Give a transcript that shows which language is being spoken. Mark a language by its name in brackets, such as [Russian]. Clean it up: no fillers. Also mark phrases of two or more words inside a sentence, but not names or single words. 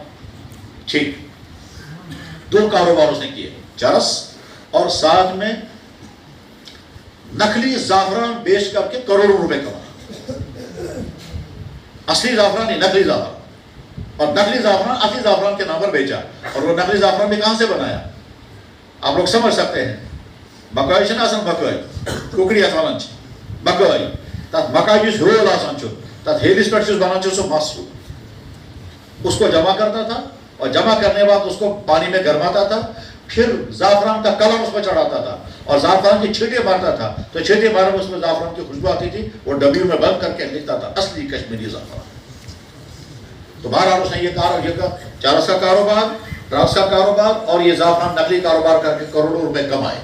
[Urdu] ٹھیک، 2 کاروبار اس نے کیے، چرس اور ساتھ میں نقلی زعفران بیچ کر کے کروڑوں روپے کمائے، اصلی زعفران نہیں، نقلی زعفران۔ اور نقلی زعفران اصلی زعفران کے نام پر بیچا. اور وہ نقلی زعفران بھی کہاں سے بنایا آپ لوگ سمجھ سکتے ہیں. [Kashmiri] مکائی چھنا آسان مکائی کوکڑی اتھ ونان مکائی تک مکائی جس ہول آسان چھو تک ہیلس پہ بنان چھو سو مس [Urdu] اس کو جمع کرتا تھا اور جمع کرنے بعد اس کو پانی میں گرماتا تھا, پھر زعفران کا کلر اس پر چڑھاتا تھا اور زعفران کی چھینٹے مارتا تھا تو چھینٹے مارنے میں اس میں زعفران کی خوشبو آتی تھی. وہ ڈبیوں میں بند کر کے لکھتا تھا اصلی کشمیری زعفران. تو بہرحال اس نے یہ چرس کا کاروبار, ڈرگس کا کاروبار اور یہ زعفران نقلی کاروبار کر کے کروڑوں روپے کمائے.